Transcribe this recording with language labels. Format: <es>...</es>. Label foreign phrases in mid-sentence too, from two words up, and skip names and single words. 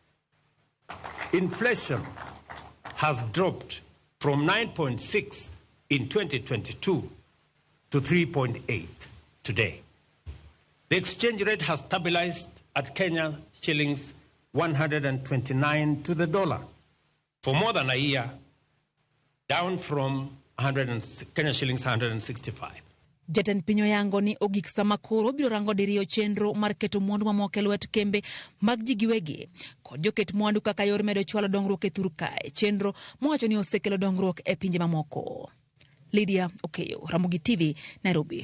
<en>Inflation has dropped from 9.6 in 2022 to 3.8 today. The exchange rate has stabilized at Kenya shillings 129 to the dollar for more than a year, down from Kenya shillings 165.</en> <luo>Jatend piny oyango ni ogik sama koro biro rango diriyo chenro mar keto mwandu mamoko e lwet kembe mag ji giwegi kod joket mwandu kaka yor medo chwalo dongruok e thur kae, chenro mowacho ni osekelo dongruok e pinje mamoko. Lydia Okeyo, Ramogi TV, Nairobi.</luo>